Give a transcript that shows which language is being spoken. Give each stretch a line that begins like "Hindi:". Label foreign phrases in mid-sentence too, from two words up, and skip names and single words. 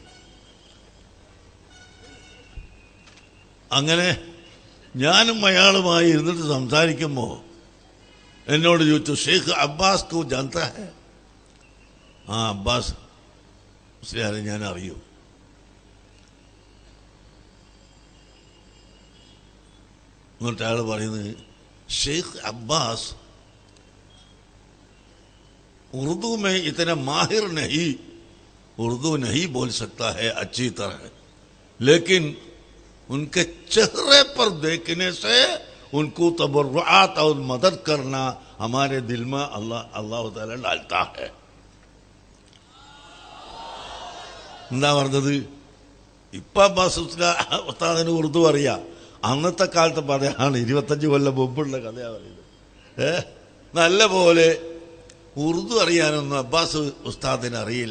Malayalam: അങ്ങനെ ഞാനും അയാളുമായി ഇരുന്നിട്ട് സംസാരിക്കുമ്പോൾ എന്നോട് ചോദിച്ചു,
Hindi: शेख अब्बास को जानता है?
Malayalam: ആ, അബ്ബാസ് മുസ്ലിയാരെ ഞാൻ അറിയും. എന്നിട്ട് അയാൾ പറയുന്നത്,
Hindi: ഷെയ്ഖ് അബ്ബാസ് उर्दू में इतना माहिर नहीं, उर्दू नहीं बोल सकता है अच्छी तरह, लेकिन उनके चेहरे पर देखने से उनको तबर्रुआत और मदद करना हमारे दिल में अल्लाह ताला डालता है.
Malayalam: എന്താ പറഞ്ഞത്? ഇപ്പൊ അബ്ബാസ് ഉസ്താദിന് ഉറുദു അറിയാം. അന്നത്തെ കാലത്ത് പറയാണ്, 25 കൊല്ലം മുമ്പുള്ള കഥയാ പറയുന്നത്. നല്ല പോലെ ഉറുദു അറിയാനൊന്നും അബ്ബാസ് ഉസ്താദിന് അറിയില്ല.